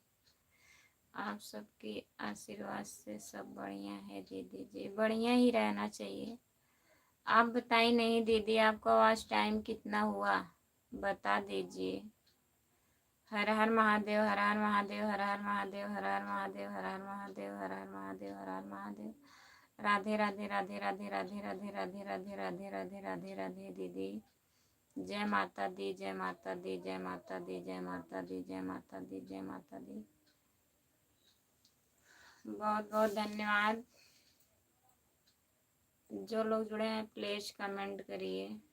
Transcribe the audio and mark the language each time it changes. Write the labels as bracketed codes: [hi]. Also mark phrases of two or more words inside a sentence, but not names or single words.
[hi] आप सबके आशीर्वाद से सब बढ़िया है दीदी जी, बढ़िया ही रहना चाहिए। आप बताइए नहीं दीदी, आपका आज टाइम कितना हुआ? बता दीजिए। हर हर महादेव, हर हर महादेव, हर हर महादेव, हर हर महादेव, हर हर महादेव, हर हर महादेव, हर हर महादेव। राधे राधे राधे राधे राधे राधे राधे राधे राधे राधे राधे राधे दीदी। जय माता दी, जय माता दी, जय माता दी, जय माता दी, जय माता दी, जय माता दी। बहुत बहुत धन्यवाद। जो लोग जुड़े हैं [en] please comment [hi] करिए।